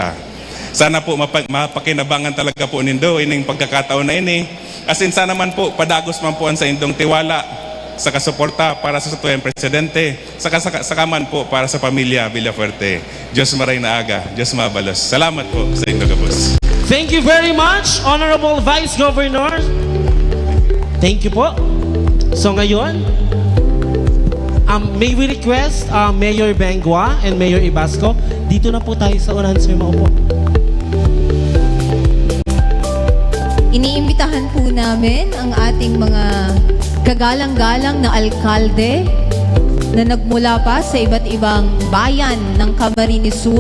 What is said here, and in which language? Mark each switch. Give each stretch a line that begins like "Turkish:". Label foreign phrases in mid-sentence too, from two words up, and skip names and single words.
Bikol: Sana po mapakinabangan talaga po nindo ining pagkakataon na ini. Asin sana man po padagos man po ang sa indong tiwala sa kasuporta para sa tuyang presidente, saka man po para sa pamilya Villafuerte. Diyos maray na aga, Diyos mabalos. Salamat po sa Indogabus.
English: Thank you very much, Honorable Vice Governor. Thank you po.
Filipino: So ngayon,
English: may we request Mayor Bengua and Mayor Ibasco,
Filipino: dito na po tayo sa unahan, sir, maupo. Iniimbitahan po namin ang ating mga kagalang-galang na alkalde na nagmula pa sa iba't ibang bayan ng Camarines Sur.